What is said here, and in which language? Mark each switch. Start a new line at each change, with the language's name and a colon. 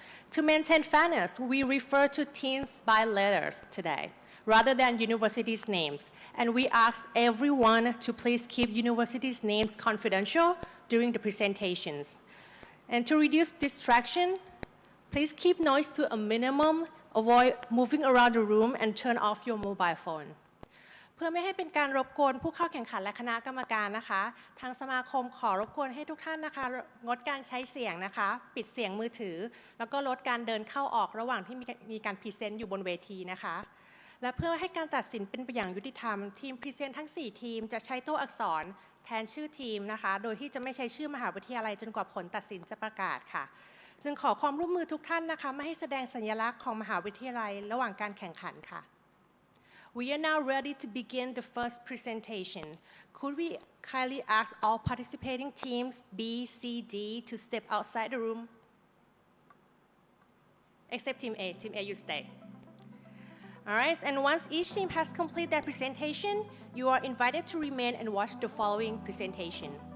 English: To maintain fairness, we refer to teams by letters today, rather than universities' names. And we ask everyone to please keep universities' names confidential during the presentations. And to reduce distraction, please keep noise to a minimum, avoid moving around the room, and turn off your mobile phone.
Thai: เพื่อไม่ให้เป็นการรบกวนผู้เข้าแข่งขันและคณะกรรมการนะคะทางสมาคมขอรบกวนให้ทุกท่านนะคะงดการใช้เสียงนะคะปิดเสียงมือถือแล้วก็ลดการเดินเข้าออกระหว่างที่มีการพรีเซนต์อยู่บนเวทีนะคะ และเพื่อให้การตัดสินเป็นไปอย่างยุติธรรมทีมพรีเซนต์ทั้ง4ทีมจะใช้ตัวอักษรแทนชื่อทีมนะคะโดยที่จะไม่ใช้ชื่อมหาวิทยาลัยจนกว่าผลตัดสินจะประกาศค่ะจึงขอความร่วมมือทุกท่านนะคะไม่ให้แสดงสัญลักษณ์ของมหาวิทยาลัยระหว่างการแข่งขันค่ะ
English: We are now ready to begin the first presentation. Could we kindly ask all participating teams B, C, D to step outside the room? Except Team A. Team A, you stay. All right, and once each team has completed their presentation, you are invited to remain and watch the following presentation.